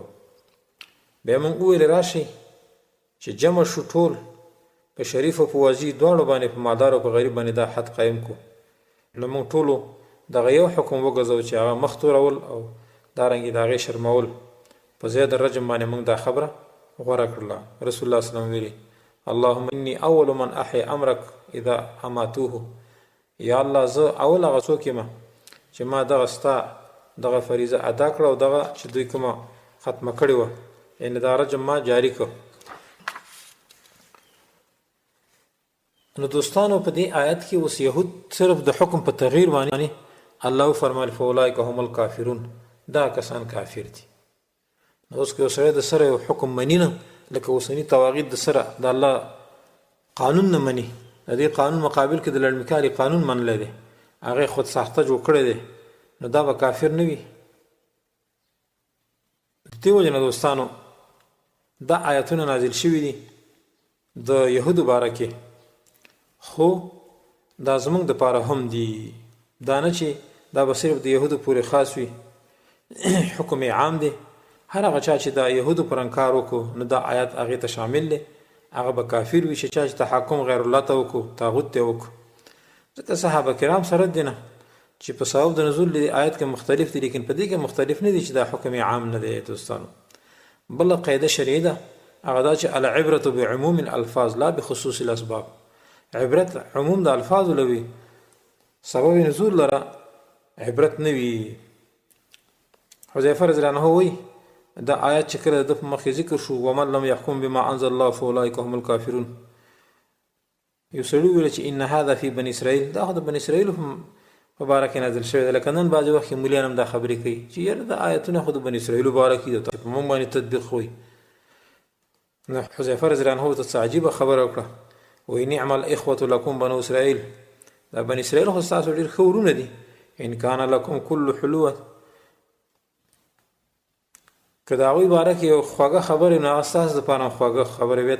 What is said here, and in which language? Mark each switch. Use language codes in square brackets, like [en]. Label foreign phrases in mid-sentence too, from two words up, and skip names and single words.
[ps] بیا مونږ وویلې راشئ چې جمع شو ټول په شریف او په واضح دواړو باندې په مالدار او په غریب باندې دا حد قایم کړو. نو مونږ ټولو دغه یو حکم وګرځو چې هغه مخ تورول او دارنګې د هغې شرمول په ځای د رجم باندې مونږ دا خبره غوره کړله. رسول الله صلی الله علیه وسلم ویلي [ar] اللهم انی اول من احی امرک اذا اماتوه، [ps] یا الله زه اول هغه څوک یم چې ما دغه ستا دغه فریضه ادا کړه او دغه چې دوی کومه ختمه کړې وه، یعنې دا رجم ما جاري کړ. نو دوستانو په دې آیت کې اوس یهود صرف د حکم په تغییر باندې الله فرمایل [ar] فاولئک هم الکافرون، [ps] دا کسان کافر دي. نو اوس که یو سړی د سره یو حکم مني نه، لکه اوسني تواغید د سره د الله قانون نه مني، د دې قانون مقابل کې د لړمکاري قانون منلی دی، هغې خود ساخته جوړ کړی دی، نو دا به کافر نه وي. د دې وجې نه دوستانو دا آیتونه نازل شوي دي د یهودو باره کې، خو دا زمونږ دپاره هم دي، دا نه چې دا به صرف د یهودو پورې خاص وي. حکم عام دی، هر هغه چا چې د یهودو پر انکار وکړو نو دا آیات هغې ته شامل دی، هغه به کافر وي. چې چا چې تحکم غیر الله ته وکړو، طاغوت ته وکړو، ځکه صحابه کرام سره دی نه چې په سبب د نزول د آیت کې مختلف دي، لیکن په دې کې مختلف نه دي چې دا حکم عام نه دی. دوستانو بله قاعده شرعي ده، هغه دا چې [ar] العبرة بعموم الالفاظ لا بخصوص الاسباب. [ps] عبرت عموم د الفاظو لوي، سبب نزول لره عبرت نه وي. حذیفه رضی الله عنه وایي دا آیات چې کله د په مخکې ذکر شو [ar] ومن لم يحكم بما انزل الله فاولئک هم الکافرون، [ps] یو سړي وویل چې [ar] ان هذا فی بني اسرائیل، [ps] دا خو د بني اسرائیلو په باره کې نازل شوی دی. لکه نن بعضې وخت کې ملیان هم دا خبرې کوي چې یاره دا آیتونه خو د بني اسرائیلو باره کې دي، په موږ باندې تطبیق وایي. نو حذیفه رضی الله عنه ته څه عجیبه خبره وکړه، وایي [ar] نعم الاخوة لکم بنو اسرائیل، [ps] دا بني اسرائیل خو ستاسو ډېر ښه ورونه دي، [ar] ان کان لکم کل حلوه، [ps] که د هغوی باره کې یو خوږه خبرې نو هغه ستاسو دپاره خوږه خبره وي.